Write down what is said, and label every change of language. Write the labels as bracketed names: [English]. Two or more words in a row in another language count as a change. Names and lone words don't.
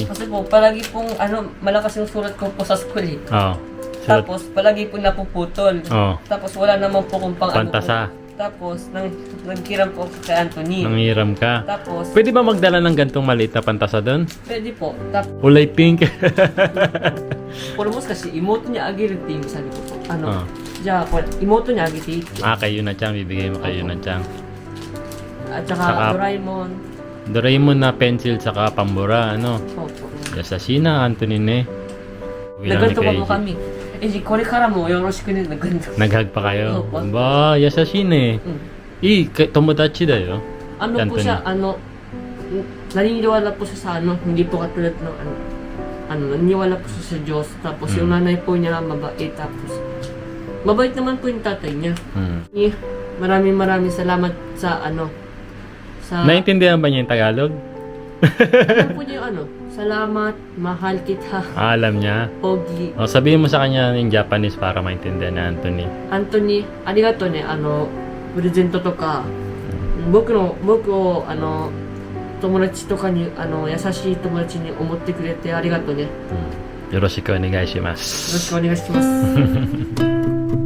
[Filipino] Kasi po palagi pong malakas yung sulat ko po sa school eh. Oo. Tapos palagi po napuputol. Oo. Tapos wala naman po kung pang Pantasa. Tapos nagkiram po ako kay Anthony. Nanghiram ka. Tapos Pwede ba magdala ng gantong maliit na pantasa doon? pwede po. Tapos Kulay pink. [Japanese] これもしかして妹にあげるって意味されることああじゃあこれ妹にあげていいって [Filipino] Kay Yuna Chang. Bibigay mo kay Yuna Chang. At saka Saka- Doraemon. Doraemon na pencil saka pambura. Ano? Opo. [Japanese] Yasashi na Anthony ne. [Filipino] Uwi lang ni Nagganto pa Kuya mo AJ. kami. [Japanese] Eh,これからもよろしくね。nagganto. [Filipino] Nag-hug pa kayo? Opo. Ba, [Japanese] 優しいね。友達だよ. [Filipino] Ano po Anthony. siya, naniniwala po siya sa hindi po katulad ng naniniwala po siya sa Diyos. Tapos yung nanay po niya mabait. Tapos, mabait naman po yung tatay niya. Eh, maraming salamat sa sa Naintindihan ba niya yung Tagalog? alam po niya yung salamat, mahal kita, Alam niya. Pogi. O, sabihin mo sa kanya yung Japanese para maintindihan ni Anthony. Anthony, [Japanese] ありがとうね、プレゼントとか、僕を、友達とかに、優しい友達に思ってくれてありがとうね。よよろしくお願いします。ろしくお願いします。